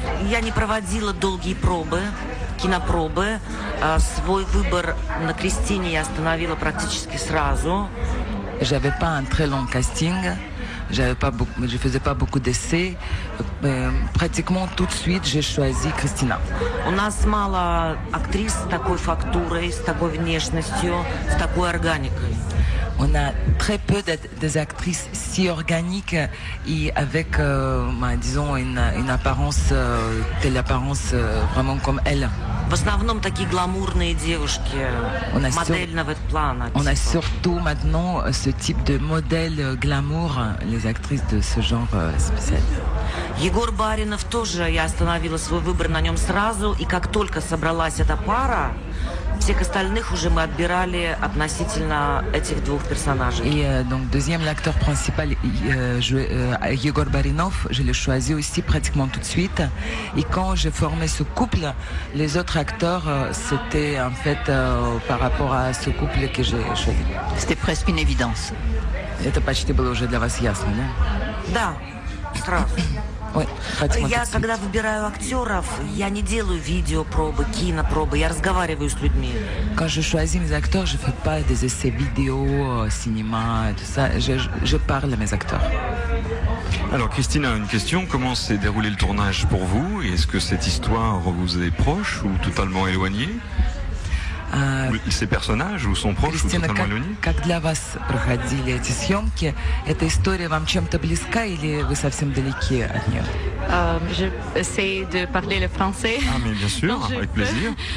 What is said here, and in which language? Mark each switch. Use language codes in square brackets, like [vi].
[ru] Я не проводила долгие пробы, кинопробы. Свой выбор на Кристине я остановила практически сразу. [fr] J'avais pas un très long casting. Je faisais pas beaucoup d'essais. Pratiquement tout de suite, j'ai choisi Кристина. [ru] У нас мало актрис с такой фактурой, с такой внешностью, с такой органикой. [fr] On a très peu des actrices si organiques et avec, disons, une apparence, telle apparence vraiment comme elle. [ru] В основном такие гламурные девушки, модельного плана. [fr] On a surtout maintenant ce type de modèle glamour, les actrices de ce genre spécial. [ru] Егор Баринов тоже, я остановила свой выбор на нем сразу, и как только собралась эта пара, всех остальных уже мы отбирали относительно этих двух персонажей. [fr] Et donc deuxième l'acteur principal, Yegor Barinov, je l'ai choisi aussi pratiquement tout de suite. Et quand j'ai formé ce couple, les autres acteurs, c'était en fait par rapport à ce couple que j'ai choisi. C'était presque une évidence. [ru] Это почти было уже для вас ясно, да? Да, сразу. [fr] Oui, [ru] я, когда выбираю актеров, я не делаю видеопробы, кинопробы, я разговариваю с людьми. [fr] Quand je choisis mes acteurs, je fais pas des essais vidéo, cinéma, et tout ça. Je parle à mes acteurs. Alors Christina, une question, comment s'est déroulé le tournage pour vous? Est-ce que cette histoire vous est proche ou totalement éloignée? Ces personnages ou sont proches [ru] Кристина, [fr] ou totalement éloignés? [ru] как для вас проходили эти съемки? Эта история вам чем-то близка или вы совсем далеки от нее? [fr] Je essaie de parler le français. Ah mais bien sûr, avec plaisir.